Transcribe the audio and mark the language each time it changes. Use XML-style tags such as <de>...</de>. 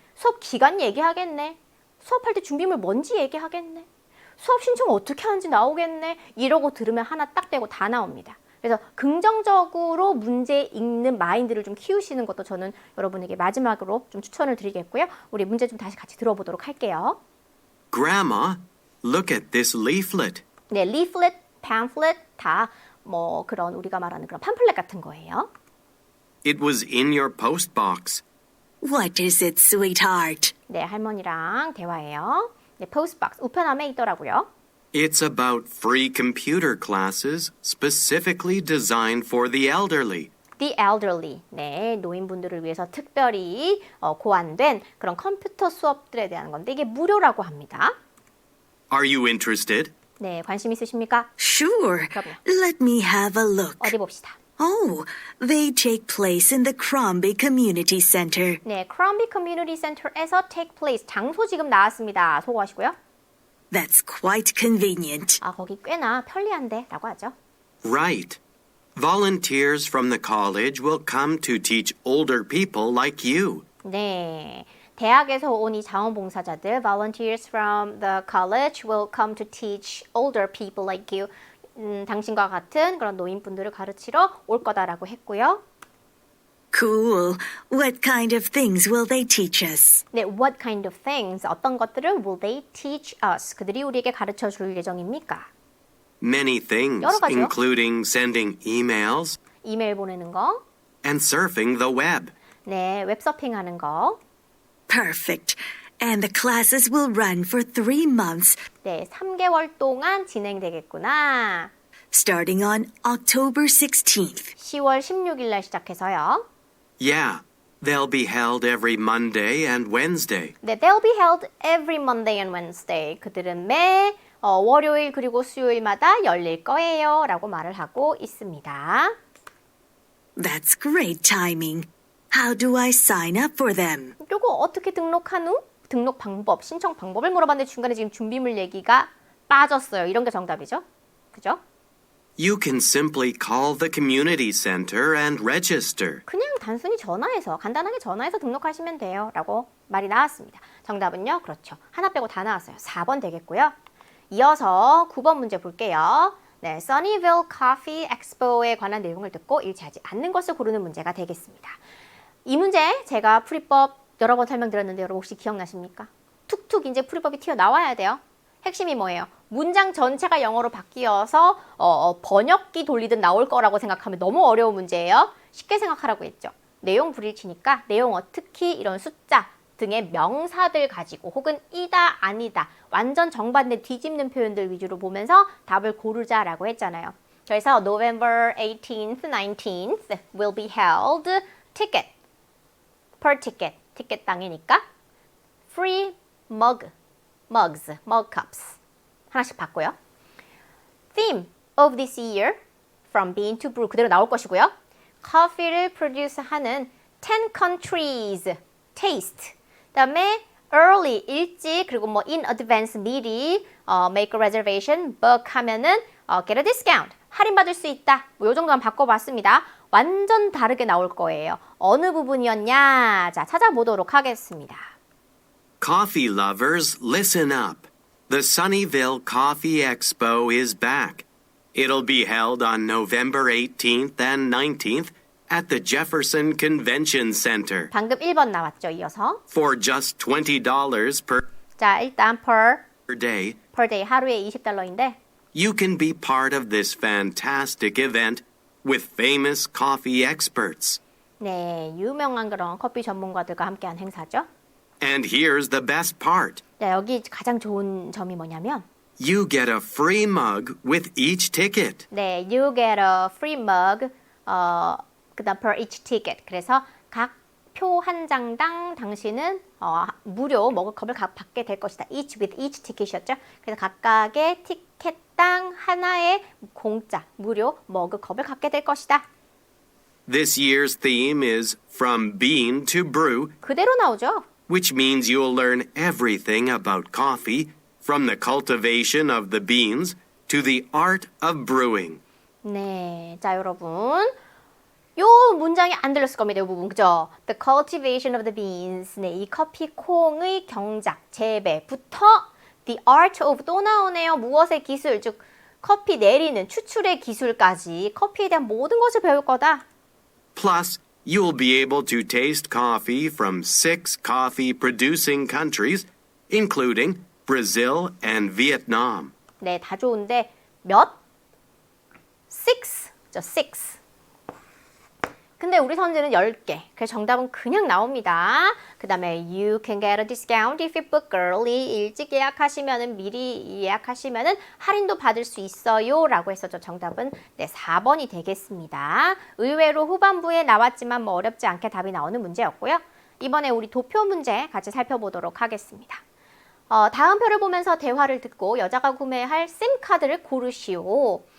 <ko>수업 기간 얘기하겠네. 수업할 때 준비물 뭔지 얘기하겠네. 수업 신청 어떻게 하는지 나오겠네. 이러고 들으면 하나 딱 떼고 다 나옵니다. 그래서 긍정적으로 문제 읽는 마인드를 좀 키우시는 것도 저는 여러분에게 마지막으로 좀 추천을 드리겠고요. 우리 문제 좀 다시 같이 들어보도록 할게요.</ko> <en>Grandma, look at this leaflet.</en> <ko>네,</ko> <en>leaflet, pamphlet</en> <ko>다 뭐 그런 우리가 말하는 그런 팜플렛 같은 거예요.</ko> <en>It was in your post box. What is it, sweetheart?</en> <ko>네, 할머니랑 대화해요. 네, postbox 우편함에 있더라고요.</ko> <en>It's about free computer classes specifically designed for the elderly. The elderly,</en> <ko>네, 노인분들을 위해서 특별히 고안된 그런 컴퓨터 수업들에 대한 건데 이게 무료라고 합니다.</ko> <en>Are you interested?</en> <ko>네, 관심 있으십니까?</ko> <en>Sure.</en> <ko>그럼요.</ko> <en>Let me have a look.</en> <ko>어디 봅시다.</ko> <en>Oh, they take place in the Crombie Community Center.</en> <ko>네, Crombie Community Center에서</ko> <en>take place,</en> <ko>장소 지금 나왔습니다. 소거하시고요.</ko> <en>That's quite convenient.</en> <ko>거기 꽤나 편리한데 라고 하죠.</ko> <en>Right. Volunteers from the college will come to teach older people like you.</en> <ko>네, 대학에서 온 이 자원봉사자들</ko> <en>volunteers from the college will come to teach older people like you.</en> <ko>당신과 같은 그런 노인분들을 가르치러 올 거다라고 했고요.</ko> <en>Cool. What kind of things will they teach us? 네, what kind of things,</en> <ko>어떤 것들을</ko> <en>will they teach us?</en> <ko>그들이 우리에게 가르쳐 줄 예정입니까?</ko> <en>Many things,</en> <ko>여러 가지요.</ko> <en>including sending emails</en> <ko>이메일 보내는 거,</ko> <en>and surfing the web.</en> <ko>네, 웹서핑하는 거,</ko> <en>Perfect. And the classes will run for 3 months,</en> <ko>네, 3개월 동안 진행되겠구나.</ko> <en>starting on October 16th.</en> <ko>10월 16일 날 시작해서요.</ko> <en>Yeah, they'll be held every Monday and Wednesday. 네, they'll be held every Monday and Wednesday.</en> <ko>그들은 매 월요일 그리고 수요일마다 열릴 거예요. 라고 말을 하고 있습니다.</ko> <en>That's great timing. How do I sign up for them?</en> <ko>요거 어떻게 등록한 후? 등록 방법, 신청 방법을 물어봤는데 중간에 지금 준비물 얘기가 빠졌어요. 이런 게 정답이죠. 그죠?</ko> <en>You can simply call the community center and register.</en> <ko>그냥 단순히 전화해서 간단하게 전화해서 등록하시면 돼요. 라고 말이 나왔습니다. 정답은요. 그렇죠. 하나 빼고 다 나왔어요. 4번 되겠고요. 이어서 9번 문제 볼게요. 네, Sunnyvale Coffee Expo에 관한 내용을 듣고 일치하지 않는 것을 고르는 문제가 되겠습니다. 이 문제 제가 풀이법 여러 번 설명드렸는데 여러분 혹시 기억나십니까? 툭툭 이제 풀이법이 튀어나와야 돼요. 핵심이 뭐예요? 문장 전체가 영어로 바뀌어서 번역기 돌리듯 나올 거라고 생각하면 너무 어려운 문제예요. 쉽게 생각하라고 했죠. 내용 불일치니까 내용어 특히 이런 숫자 등의 명사들 가지고 혹은 이다 아니다 완전 정반대 뒤집는 표현들 위주로 보면서 답을 고르자라고 했잖아요. 그래서</ko> <en>November 18th, 19th will be held ticket per ticket</en> <ko>티켓 당이니까</ko> <en>free mugs, mug cups</en> <ko>하나씩 받고요.</ko> <en>Theme of this year from bean to brew</en> <ko>그대로 나올 것이고요. 커피를</ko> <en>produce</en> <ko>하는</ko> <en>10 countries taste 그다음에 early</en> <ko>일찍 그리고 뭐</ko> <en>in advance</en> <ko>미리</ko> <en>make a reservation book</en> <ko>하면은</ko> <en>get a discount</en> <ko>할인받을 수 있다. 뭐 요 정도만 바꿔봤습니다. 완전 다르게 나올 거예요. 어느 부분이었냐? 자, 찾아보도록 하겠습니다.</ko> <en>Coffee lovers, listen up. The Sunnyvale Coffee Expo is back. It'll be held on November 18th and 19th at the Jefferson Convention Center</en> <ko>방금 1번 나왔죠, 이어서.</ko> <en>for just $20</en> <ko>자, 일단 per</ko> <en>day.</en> <ko>day 하루에 $20인데</ko> <en>You can be part of this fantastic event with famous coffee experts.</en> <ko>네, 유명한 그런 커피 전문가들과 함께한 행사죠.</ko> <en>And here's the best part.</en> <ko>자, 여기 가장 좋은 점이 뭐냐면</ko> <en>You get a free mug with each ticket. 네, you get a free mug.</en> <ko>그다음</ko> <en>per each ticket.</en> <ko>그래서 각 표 한 장당 당신은 무료 머그컵을 받게 될 것이다.</ko> <en>Each with each ticket이었죠.</en> <ko>그래서 각각의 티켓당 하나의 공짜 무료 머그컵을 갖게 될 것이다.</ko> <en>This year's theme is From Bean to Brew,</en> <ko>그대로 나오죠.</ko> <en>which means you'll learn everything about coffee, from the cultivation of the beans to the art of brewing.</en> <ko>네, 자 여러분, 요 문장이 안 들렸을 겁니다. 이 부분 그죠?</ko> <en>The cultivation of the beans.</en> <ko>네, 이 커피 콩의 경작, 재배부터</ko> <en>the art of</en> <ko>또 나오네요. 무엇의 기술, 즉 커피 내리는 추출의 기술까지 커피에 대한 모든 것을 배울 거다.</ko> <en>Plus, you'll be able to taste coffee from 6 coffee-producing countries, including Brazil and Vietnam.</en> <ko>네, 다 좋은데 몇? 6. 저 6. 근데 우리 선지는 10개. 그래서 정답은 그냥 나옵니다. 그 다음에</ko> <en>you can get a discount if you book early.</en> <ko>일찍 예약하시면은 미리 예약하시면은 할인도 받을 수 있어요. 라고 했었죠. 정답은 네, 4번이 되겠습니다. 의외로 후반부에 나왔지만 뭐 어렵지 않게 답이 나오는 문제였고요. 이번에 우리 도표 문제 같이 살펴보도록 하겠습니다. 다음 표를 보면서 대화를 듣고 여자가 구매할 심 카드를 고르시오.</ko>